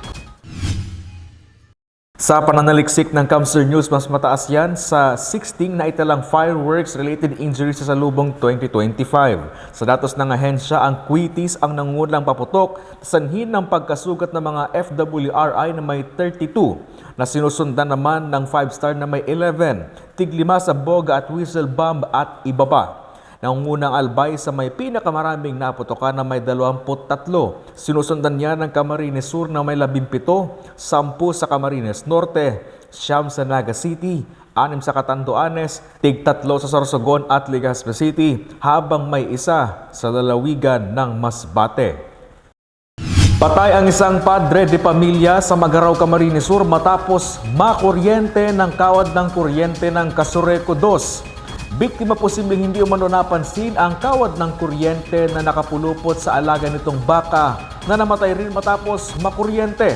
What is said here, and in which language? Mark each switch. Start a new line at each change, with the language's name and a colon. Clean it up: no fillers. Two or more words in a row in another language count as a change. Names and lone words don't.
Filipino: Sa pananaliksik ng Kamsur News, mas mataas yan sa 16 na italang
English: fireworks-related injuries
Filipino: sa salubong 2025. Sa datos ng ahensya, ang Quitis ang nangungulang paputok sanhin ng pagkasugat ng mga FWRI na may 32, na sinusundan naman ng 5-star na may 11, tig-5 sa Boga at Whistle Bomb at iba pa. Nangungunang Albay sa may pinakamaraming naputokan na may 23. Sinusundan niya ng Camarines Sur na may 17, 10 sa Camarines Norte, 9 sa Naga City, 6 sa Catanduanes, tig-3 sa Sorsogon at Legazpi City, habang may isa sa lalawigan ng Masbate. Patay ang isang padre de pamilya sa Magaraw, Camarines Sur matapos makuryente ng kawad ng kuryente ng Casureco 2. Biktima posibleng hindi umano napansin ang kawad ng kuryente na nakapulupot sa alaga nitong baka na namatay rin matapos makuryente.